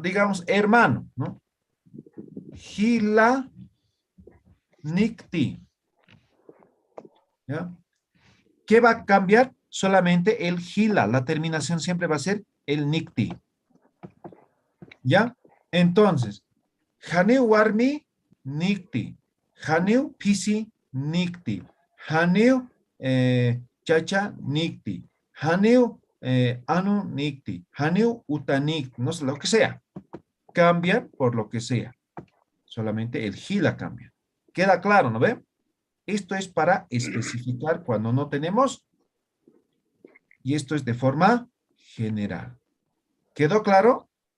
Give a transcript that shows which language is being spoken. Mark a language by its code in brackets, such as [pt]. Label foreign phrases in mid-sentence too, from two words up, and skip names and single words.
[es] Digamos, hermano, ¿no? [ay] Hila nikti. [es] ¿Ya? ¿Qué va a cambiar? Solamente el hila. La terminación siempre va a ser el nikti. ¿Ya? Entonces, [ay] Haneu warmi nikti. Haneu pisi nikti. Haneu chacha nikti. Haneu anu nikti. Haneu utanikti. [es] No sé, lo que sea. Cambia por lo que sea. Solamente el hila cambia. Queda claro, ¿no ve? Esto es para especificar cuando no tenemos. Y esto es de forma general. ¿Quedó claro?